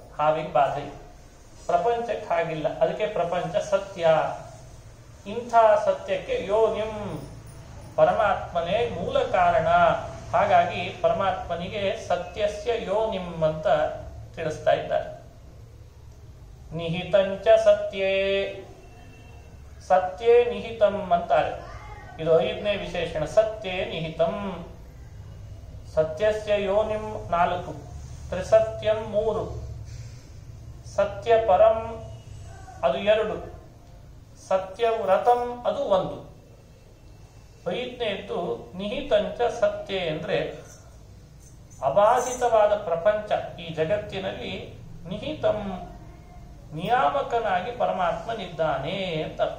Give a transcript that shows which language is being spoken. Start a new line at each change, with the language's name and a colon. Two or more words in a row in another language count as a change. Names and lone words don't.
Kannada: ಹಾವಿಗೆ ಬಾಧೆ ಇಲ್ಲ. ಪ್ರಪಂಚಕ್ಕೆ ಹಾಗಿಲ್ಲ. ಅದಕ್ಕೆ ಪ್ರಪಂಚ ಸತ್ಯ. ಇಂಥ ಸತ್ಯಕ್ಕೆ ಯೋನಿಂ, ಪರಮಾತ್ಮನೇ ಮೂಲ ಕಾರಣ. ಹಾಗಾಗಿ ಪರಮಾತ್ಮನಿಗೆ
Sanskrit: ಸತ್ಯಸ್ಯ ಯೋನಿಂ
Kannada: ಅಂತ ತಿಳಿಸ್ತಾ ಇದ್ದಾರೆ.
Sanskrit: ನಿಹಿತಂಚ ಸತ್ಯೇ, ಸತ್ಯೇ ನಿಹಿತಂ ಅಂತಾರೆ.
Kannada: ಇದು 5ನೇ ವಿಶೇಷಣ.
Sanskrit: ಸತ್ಯೇ ನಿಹಿತಂ. ಸತ್ಯಸ್ಯ ಯೋನಿಂ 4, ತ್ರಿಸತ್ಯಂ 3, ಸತ್ಯ ಪರಂ ಅದು 2, ಸತ್ಯವ್ರತಂ ಅದು 1.
Kannada: 5ನೇದ್ದು
Sanskrit: ನಿಹಿತಂಚ ಸತ್ಯ
Kannada: ಅಂದ್ರೆ ಅಬಾಧಿತವಾದ ಪ್ರಪಂಚ, ಈ ಜಗತ್ತಿನಲ್ಲಿ ನಿಹಿತಂ ನಿಯಾಮಕನಾಗಿ ಪರಮಾತ್ಮನಿದ್ದಾನೆ ಅಂತ ಅರ್ಥ.